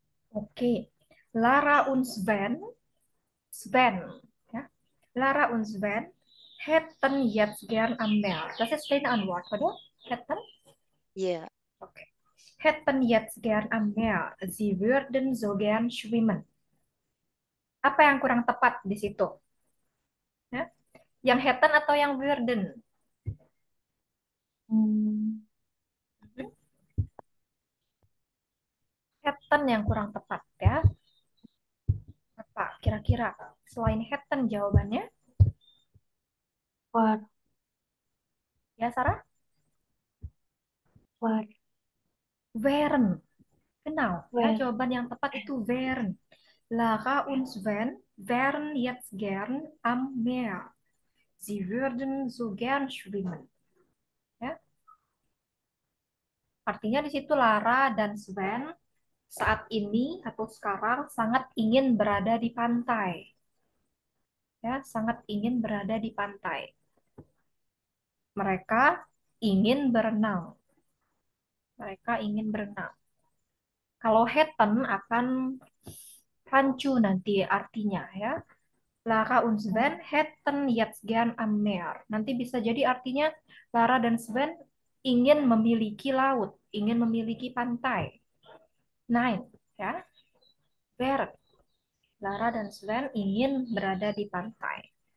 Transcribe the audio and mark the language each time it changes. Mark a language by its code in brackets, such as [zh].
[de] Oke, Lara und Sven, ja. Lara und Sven hätten jetzt gern am Meer. Das ist deine Antwort, oder? Hätten? Ja, Okay. Hätten jetzt gern am Meer. Sie würden so gern schwimmen. [id] Apa yang kurang tepat di situ? Ya? Yang hätten atau yang würden? Hmm, Hätten yang kurang tepat ya. Apa kira-kira? Selain hätten jawabannya? [de] war, [id] Ya, Sarah? [de] war, Wären. Genau. Ya, where, [id] jawaban yang tepat itu wären. [de] Lara und Sven wären jetzt gern am Meer. Sie würden so gern schwimmen. Ya. [id] Artinya di situ Lara dan Sven saat ini atau sekarang sangat ingin berada di pantai. Ya, sangat ingin berada di pantai. Mereka ingin berenang. Mereka ingin berenang. Kalau Hetten akan rancu nanti artinya ya. [de] Lara und Sven hätten jetzt gern am Meer. [id] Nanti bisa jadi artinya Lara dan Sven ingin memiliki laut, ingin memiliki pantai. Nein, ya. Wären. Lara dan Sven ingin berada di pantai.